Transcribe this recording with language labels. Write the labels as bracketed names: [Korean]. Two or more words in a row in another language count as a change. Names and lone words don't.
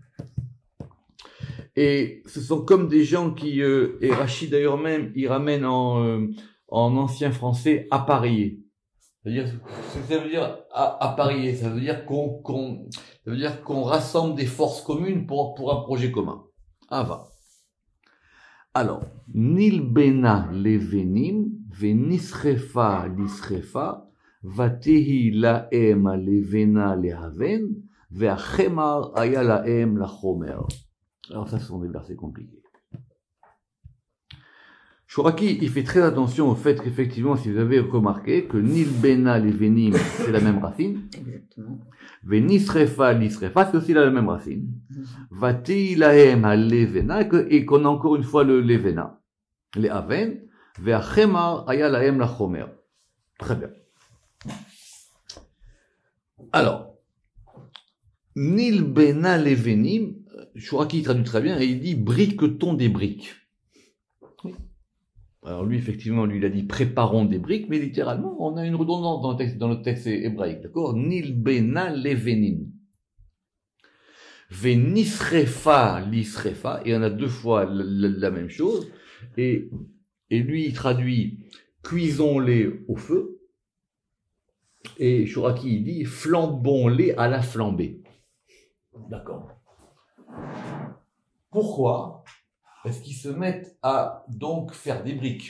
[French] Et ce sont comme des gens qui, et Rachid d'ailleurs même, il ramène en ancien français appareiller. C'est-à-dire, ça veut dire appareiller, ça veut dire qu'on rassemble des forces communes pour un projet commun. Ah va. Alors, [Hebrew] נלבנה לבנים, ונשרפה לשרפה, ותהי להם הלבנה לאבן, והחמר היה להם לחמר. [French] Alors ça, ce sont des versets compliqués. Chouraki, il fait très attention au fait qu'effectivement, si vous avez remarqué, que [Hebrew] נלבנה לבנים, [French] c'est la même racine. Exactement. [Hebrew] ונשרפה לשרפה, [French] c'est aussi la même racine. [Hebrew] ותהי להם הלבנה, [French] et qu'on a encore une fois le levena. [Hebrew] לאבן, והחמר היה להם לחמר. [French] Très bien. Alors, [Hebrew] נלבנה לבנים, [French] Chouraki traduit très bien et il dit brique-t-on des briques. Oui. Alors lui, effectivement, lui, il a dit préparons des briques, mais littéralement, on a une redondance dans le texte hébraïque, d'accord? [Hebrew] נלבנה לבנים. ונשרפה לשרפה, [French] et on a deux fois la même chose, et lui, il traduit cuisons-les au feu, et Chouraki, il dit flambons-les à la flambée. D'accord. Pourquoi est-ce qu'ils se mettent à donc faire des briques?